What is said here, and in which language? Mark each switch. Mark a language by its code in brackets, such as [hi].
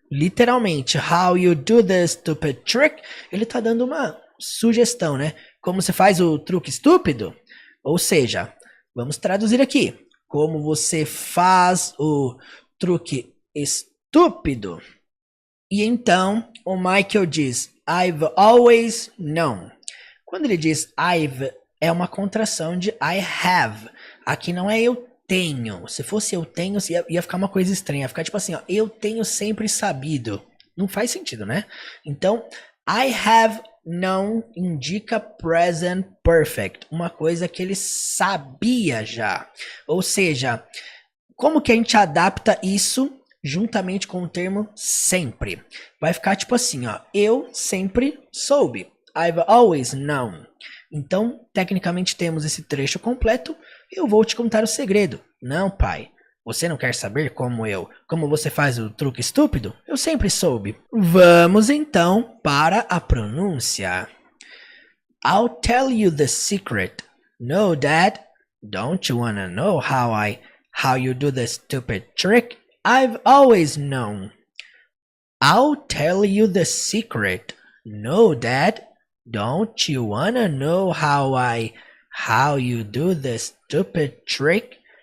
[pt] Literalmente, [en] how you do the stupid trick? [pt] Ele tá dando uma sugestão, né? Como você faz o truque estúpido? Ou seja, vamos traduzir aqui. Como você faz o truque estúpido? E então, o Michael diz, [en] I've always known. [pt] Quando ele diz I've, é uma contração de [en] I have. [pt] Aqui não é eu tenho. Se fosse eu tenho, ia ficar uma coisa estranha. Ia ficar tipo assim, ó, eu tenho sempre sabido. Não faz sentido, né? Então, [en] I have known [pt] indica present perfect. Uma coisa que ele sabia já. Ou seja, como que a gente adapta isso juntamente com o termo sempre? Vai ficar tipo assim, ó. Eu sempre soube. [en] I've always known. [pt] Então, tecnicamente temos esse trecho completo. Eu vou te contar o segredo. Não, pai. Você não quer saber como você faz o truque estúpido? Eu sempre soube. Vamos então para a pronúncia. [en] I'll tell you the secret. No, Dad. Don't you wanna know how you do the stupid trick? I've always known. I'll tell you the secret. No, Dad. Don't you wanna know how you do the stupid trick?